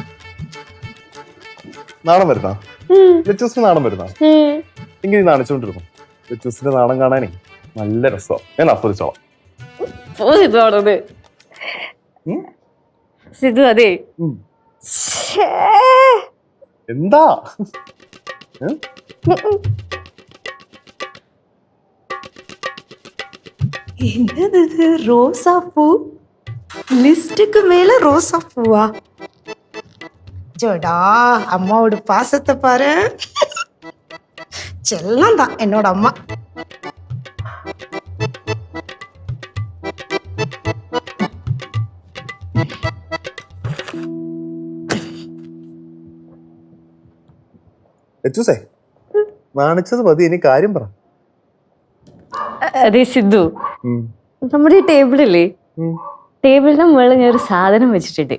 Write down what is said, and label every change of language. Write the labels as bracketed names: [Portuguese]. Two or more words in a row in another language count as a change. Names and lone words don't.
[Malayalam] നാണം വരുന്ന ലച്ചൂസിന് നാണം വരുന്ന എങ്ങനെ നാണിച്ചോണ്ടിരുന്നു? ലച്ചൂസിന്റെ നാണം കാണാനേ നല്ല രസമാണ്, ഞാൻ ആസ്വദിച്ചോളാം. സിദ്ധു അതെ എന്താ [Tamil] என்னது ரோசா பூ? லிஸ்டுக்கு மேல ரோசா பூவா? ஜோடா அம்மாவோட பாசத்தை பாரு. செல்லம் தான் என்னோட அம்மா. [Malayalam] ലച്ചൂസേ, നാണിച്ചത് മതി, ഇനി കാര്യം പറ. അതെ സിദ്ധു, നമ്മുടെ ഈ ടേബിളില്ലേ, ടേബിളിന്റെ മുകളിൽ ഞാൻ ഒരു സാധനം വെച്ചിട്ടുണ്ട്.